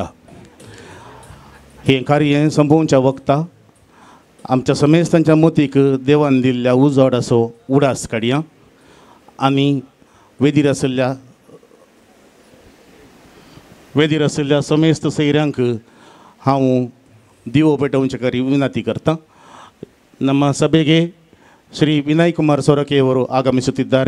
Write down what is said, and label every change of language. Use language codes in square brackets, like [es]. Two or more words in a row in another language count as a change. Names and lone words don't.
[kok] हें कार्य संपोवच्या वखता आमच्या समेस्तांच्या मोतीक देवान दिल्ल्या उजवाड असो उडास काडया आनी वेदीर आशिल्ल्या समेस्त सैऱ्यांक हांव दिवो पेटोवचे करी विनंती करता. [kn] ನಮ್ಮ ಸಭೆಗೆ ಶ್ರೀ ವಿನಯ್ ಕುಮಾರ್ ಸೊರಕೆ ಅವರು ಆಗಮಿಸುತ್ತಿದ್ದಾರೆ.